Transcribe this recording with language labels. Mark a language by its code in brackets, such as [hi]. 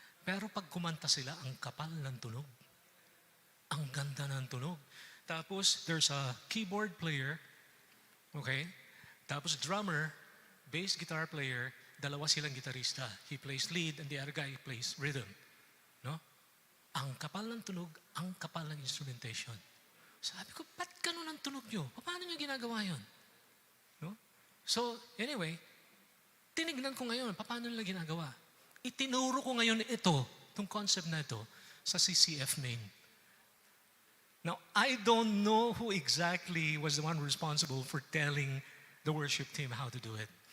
[tl] Pero pag kumanta sila, ang kapal ng tunog. Ang ganda ng tunog. Tapos [en] there's a keyboard player, okay? [tl] Tapos drummer, bass guitar player, 2 silang gitarista. [en] He plays lead and the other guy plays rhythm. No? [tl] Ang kapal ng tunog, ang kapal ng instrumentation. Sabi ko, ba't ganun ang tunog nyo? Paano nyo ginagawa yun? No? [en] So, anyway, [tl] tinignan ko ngayon, paano nila ginagawa? Itinuro ko ngayon itong itong concept na ito sa CCF main. [en] Now, I don't know who exactly was the one responsible for telling the worship team how to do it.